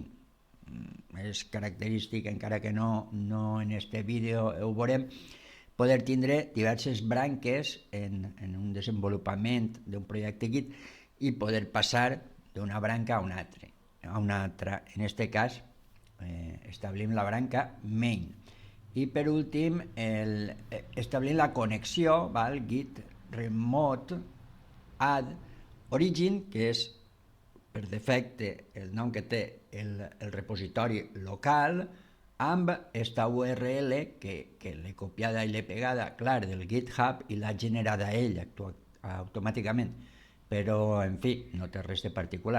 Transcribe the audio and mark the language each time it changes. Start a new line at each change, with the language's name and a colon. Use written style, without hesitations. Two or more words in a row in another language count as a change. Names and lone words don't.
Catalan: És característic, encara que no en este vídeo ho veurem, poder tindre diverses branques en un desenvolupament d'un projecte Git i poder passar d'una branca a una altra. En aquest cas establim la branca main. I per últim establim la connexió, val?
English: Git remote add origin,
Catalan: que és per defecte el nom que té el repositori local, amb esta URL que l'he copiada i l'he pegada, clar, del GitHub i l'ha generada ell automàticament, però en fi, no té res de particular.